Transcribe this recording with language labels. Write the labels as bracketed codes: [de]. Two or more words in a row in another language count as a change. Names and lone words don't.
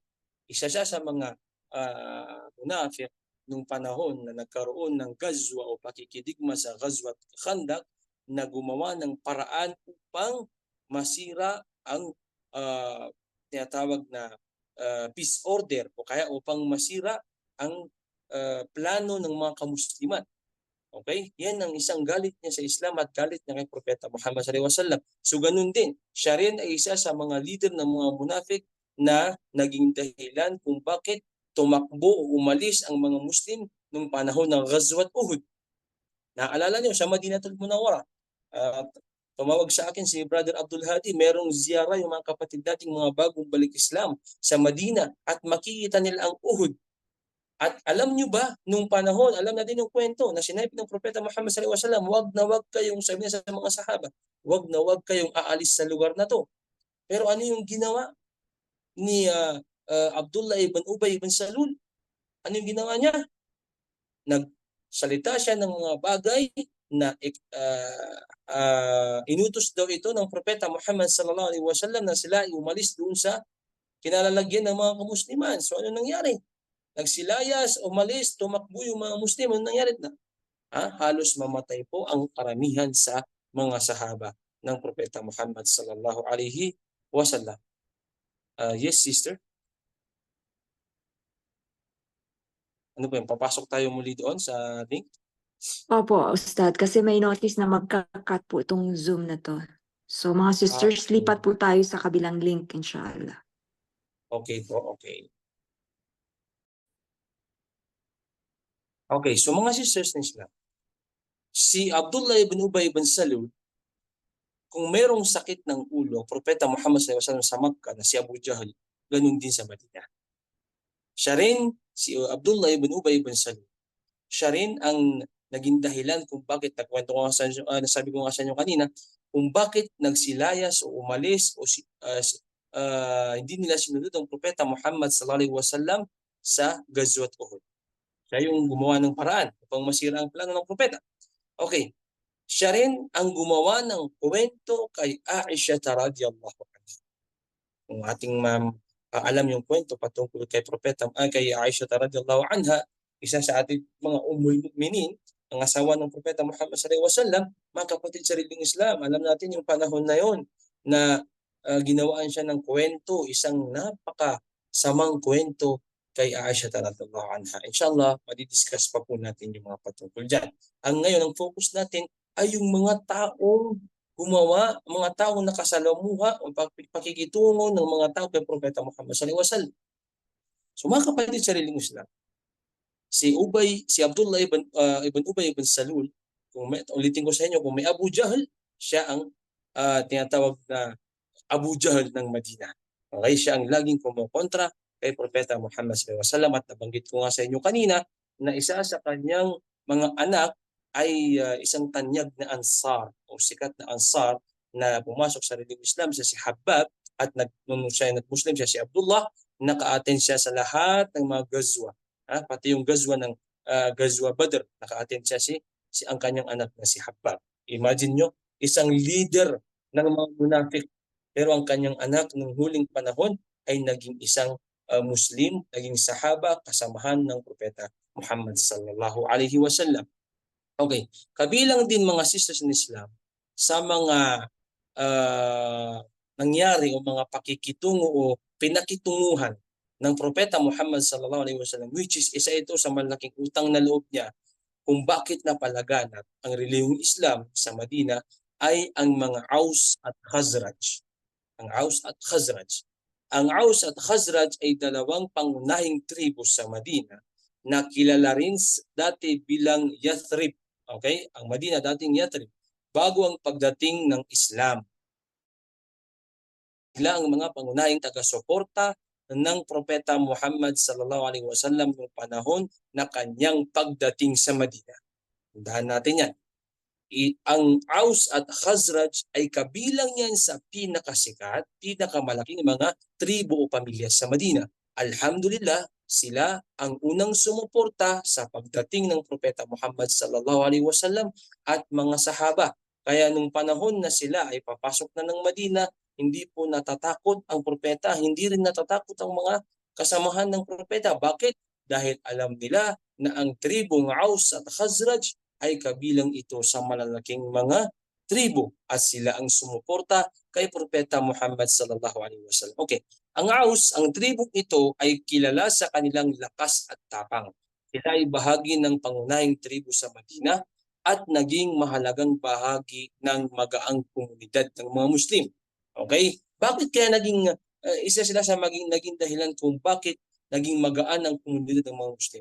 [tl] Isa siya sa mga munafik nung panahon na nagkaroon ng gazwa o pakikidigma sa Ghazwat Khandaq na gumawa ng paraan upang masira ang tinatawag na [en] peace order [tl] o kaya upang masira ang plano ng mga kamusliman. Okay? Yan ang isang galit niya sa Islam at galit niya kay Propeta Muhammad [ar] صلى الله عليه وسلم. [tl] So ganun din, siya rin ay isa sa mga leader ng mga munafik na naging dahilan kung bakit tumakbo o umalis ang mga Muslim noong panahon ng Ghazwat Uhud. Naalala niyo sa Madinatul Munawwara, tumawag sa akin si Brother Abdul Hadi, merong ziyara yung mga kapatid nating mga bagong balik Islam sa Madina at makikita nila ang Uhud. At alam nyo ba, nung panahon, alam natin yung kwento na sinabi ng Propeta Muhammad [ar] صلى الله عليه وسلم, [tl] wag na wag kayong, sabi niya sa mga sahaba, wag na wag kayong aalis sa lugar na to. Pero ano yung ginawa ni Abdullah ibn Ubay ibn Salul? Ano yung ginawa niya? Nagsalita siya ng mga bagay na inutos daw ito ng Propeta Muhammad [ar] صلى الله عليه وسلم [tl] na sila ay umalis doon sa kinalalagyan ng mga kamusliman. So ano nangyari? Nagsilayas, umalis, tumakbo yung mga Muslim. Ano nangyari na? Halos mamatay po ang karamihan sa mga sahaba ng Propeta Muhammad [ar] صلى الله عليه وسلم. [tl] Yes, sister? Ano po yun? Papasok tayo muli doon sa link? Opo, Ustad, kasi may notice na magka-cut po itong Zoom na to. So mga sisters, lipat po tayo sa kabilang link, inshallah. Okay po, okay. Okay, so mga sisters ng Islam, si Abdullah ibn Ubay ibn Salul, kung merong sakit ng ulo, Propeta Muhammad [ar] صلى الله عليه وسلم [tl] sa Makkah na si Abu Jahl, ganun din sa Madina. Siya rin, si Abdullah ibn Ubay ibn Salul, siya rin ang naging dahilan kung bakit, nakwento ko nasabi ko nga sa inyo kanina, kung bakit nagsilayas o umalis o hindi nila sinunod ang Propeta Muhammad [ar] صلى الله عليه وسلم [tl] sa Ghazwat Uhud. Siya yung gumawa ng paraan upang masira ang plano ng Propeta. Okay. Siya rin ang gumawa ng kwento kay Aisha [ar] رضي الله عنها. [tl] Kung ating alam yung kwento patungkol kay Propeta, kay Aisha [ar] رضي الله عنها, [tl] isa sa ating mga [ar] أم المؤمنين, [tl] ang asawa ng Propeta Muhammad [ar] صلى الله عليه وسلم, [tl] mga kapatid sa riling Islam, alam natin yung panahon na yon na ginawaan siya ng kwento, isang napakasamang kwento kay Aisha [ar] رضي الله عنها. [tl] Inshallah, madidiscuss pa po natin yung mga patungkol dyan. Ngayon, ang focus natin ay yung mga taong gumawa, mga taong nakasalamuha o pakikitungo ng mga tao kay Propeta Muhammad [ar] صلى الله عليه وسلم. [tl] So mga kapatid sa sariling Islam, si Abdullah ibn Ubay ibn Salul, ulitin ko sa inyo, kung may Abu Jahl, siya ang tinatawag na Abu Jahl ng Madina. Okay, siya ang laging kumukontra kay Propeta Muhammad [ar] صلى الله عليه وسلم, [tl] at nabanggit ko nga sa inyo kanina na isa sa kanyang mga anak ay isang tanyag na Ansar o sikat na Ansar na pumasok sa relihiyon Islam, si Habbab, at nung siya nag-Muslim siya si Abdullah, naka-attend siya sa lahat ng mga gazwa. Pati yung gazwa ng Gazwa Badr, naka-attend siya si ang kanyang anak na si Habbab. Imagine nyo, isang leader ng mga munafik, pero ang kanyang anak nung huling panahon ay naging isang Muslim, naging sahaba, kasamahan ng Propeta Muhammad [ar] صلى الله عليه وسلم. [tl] Okay, kabilang din mga [en] sisters in Islam [tl] sa mga nangyari o mga pakikitungo o pinakitunguhan ng Propeta Muhammad [ar] صلى الله عليه وسلم, [en] which is [tl] isa ito sa malaking utang na loob niya kung bakit napalaganap ang relihiyong Islam sa Madina, ay ang mga Aus at Khazraj. Ang Aus at Khazraj. Ang Aus at Khazraj ay dalawang pangunahing tribo sa Madina na kilala rin dati bilang Yathrib. Okay? Ang Madina dating Yathrib bago ang pagdating ng Islam. Sila ang mga pangunahing taga-suporta ng Propeta Muhammad [ar] صلى الله عليه وسلم [tl] noong panahon na kanyang pagdating sa Madina. Tandaan natin yan. Ang Aus at Khazraj ay kabilang yan sa pinakasikat, pinakamalaking mga tribo o pamilya sa Madina. Alhamdulillah, sila ang unang sumuporta sa pagdating ng Propeta Muhammad [ar] صلى الله عليه وسلم [tl] at mga sahaba. Kaya nung panahon na sila ay papasok na ng Madina, hindi po natatakot ang propeta, hindi rin natatakot ang mga kasamahan ng propeta. Bakit? Dahil alam nila na ang tribong Aus at Khazraj ay kabilang ito sa malalaking mga tribo at sila ang sumuporta kay Propeta Muhammad [ar] صلى الله عليه وسلم. [tl] Okay, ang Aus, ang tribong ito ay kilala sa kanilang lakas at tapang. Sila ay bahagi ng pangunahing tribo sa Madina at naging mahalagang bahagi ng magaang komunidad ng mga Muslim. Okay? Bakit kaya naging isa sila sa naging dahilan kung bakit naging magaan ang komunidad ng mga Muslim?